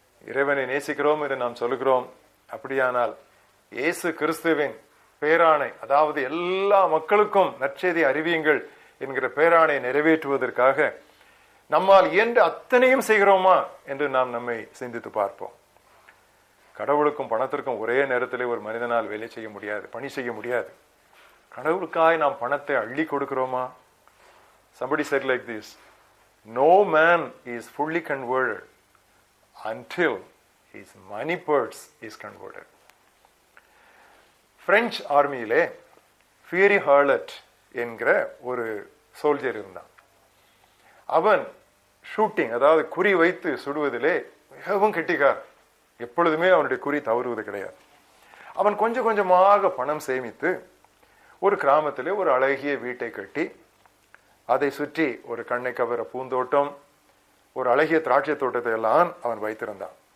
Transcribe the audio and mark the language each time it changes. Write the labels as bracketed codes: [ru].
[ta] இறைவனை நேசிக்கிறோம் என்று நாம் சொல்லுகிறோம். அப்படியானால் இயேசு கிறிஸ்துவின் பேராணை, அதாவது எல்லா மக்களுக்கும் நற்செய்தி அறிவியுங்கள் என்கிற பேராணை நிறைவேற்றுவதற்காக நம்மால் இயன்ற அத்தனையும் செய்கிறோமா என்று நாம் நம்மை சிந்தித்து பார்ப்போம். கடவுளுக்கும் பணத்திற்கும் ஒரே நேரத்திலே ஒரு மனிதனால் வேலை செய்ய முடியாது, பணி செய்ய முடியாது. கடவுளுக்காய் நாம் பணத்தை அள்ளி கொடுக்கிறோமா? [en] Somebody said like this, no man is fully converted until his money purse is converted. [ta] French ஆர்மியிலே fiery ஹார்லட் என்கிற ஒரு சோல்ஜர் இருந்தான். அவன் ஷூட்டிங், அதாவது குறி வைத்து சுடுவதிலே மிகவும் கெட்டிக்கார். எப்பொழுதுமே அவனுடைய குறி தவறுவது கிடையாது. அவன் கொஞ்சம் கொஞ்சமாக பணம் சேமித்து ஒரு கிராமத்திலே ஒரு அழகிய வீட்டை கட்டி அதை சுற்றி ஒரு கண்ணை கவர பூந்தோட்டம், ஒரு அழகிய திராட்சை தோட்டத்தை எல்லாம் அவன் வைத்திருந்தான்.